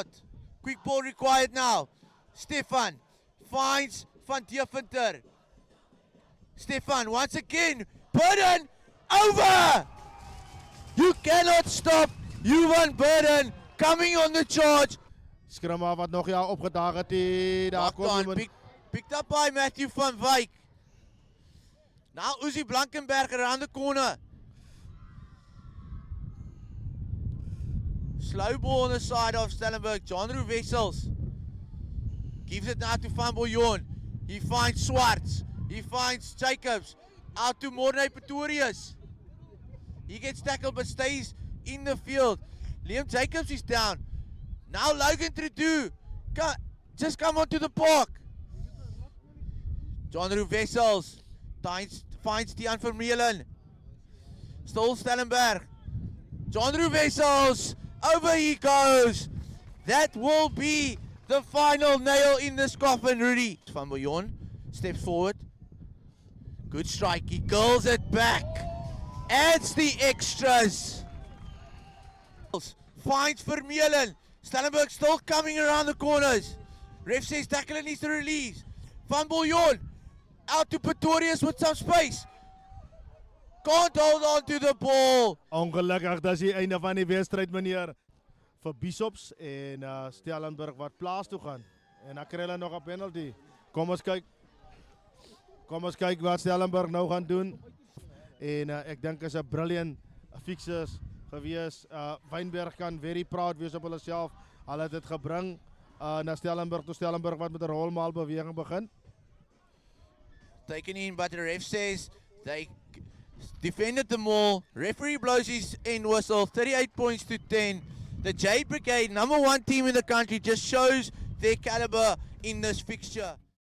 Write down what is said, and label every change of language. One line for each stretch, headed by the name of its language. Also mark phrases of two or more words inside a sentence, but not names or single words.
English: Quick ball required now. Stefan finds Van Deventer. Stefan once again. Burden over. You cannot stop Johan Burden coming on the charge.
Afrikaans: Skrimma wat nog ja opgedaag het. Daar kom iemand.
English: Picked up by Matthew van Wyk. Now Uzi Blankenberg around the corner. Slow ball on the side of Stellenberg. John Roo Wessels gives it now to Van Bouillon. He finds Swartz. He finds Jacobs. Out to Morne Pretorius. He gets tackled but stays in the field. Liam Jacobs is down. Now Logan Trudeau. Just come onto the park. John Roo Wessels finds Tian Vermeulen. Still Stellenberg. John Roo Wessels. Over he goes. That will be the final nail in this coffin, Rudy. Van Bouillon steps forward. Good strike. He curls it back. Adds the extras. Finds Vermeulen. Stellenberg still coming around the corners. Ref says tackler needs to release. Van Bouillon out to Pretorius with some space. Can't hold on to the ball.
Afrikaans: Ongelukkig, dat is die einde van die wedstrijd, meneer. Vir Bishops en Stellenberg wat plaas toe gaan. En dan kry hulle nog 'n penalty. Kom ons kyk wat Stellenberg nou gaan doen. En ek dink is 'n
English: brilliant fixes
Afrikaans: gewees. Wynberg kan
English: very proud
Afrikaans: wees op hulle self. Hulle het dit gebring na Stellenberg toe. Stellenberg wat met 'n rolmaal beweging begin.
English: Taken in, but the ref says they defended them all. Referee blows his end whistle. 38 points to 10. The Jade Brigade, #1 team in the country, just shows their caliber in this fixture.